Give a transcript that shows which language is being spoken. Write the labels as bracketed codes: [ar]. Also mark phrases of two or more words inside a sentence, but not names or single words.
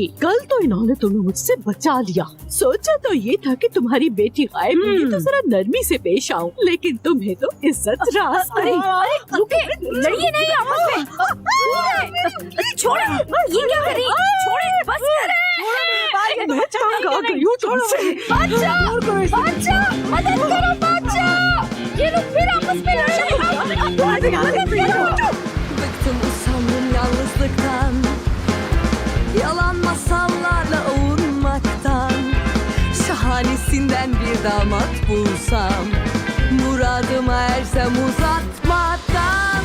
[hi] कल तो इन्होंने तुम्हें मुझसे बचा लिया। सोचा तो ये था कि तुम्हारी बेटी गायब हुई तो जरा नरमी से पेश आऊं, लेकिन तुम्हें तो इज्जत रास गई। रुके, लड़िए नहीं आपस में। छोड़ो, ये क्या कर रही? छोड़ो, बस करें। मैं तंग आ गई हूँ तुमसे। बच्चा, मदद करो बच्चा। ये लोग फिर आपस में लड़ रहे हैं। [tr] Bıktım usandım yalnızlıktan, yalan masallarla ovunmaktan. Şahanesinden bir damat bulsam, muradıma ersem uzatmadan.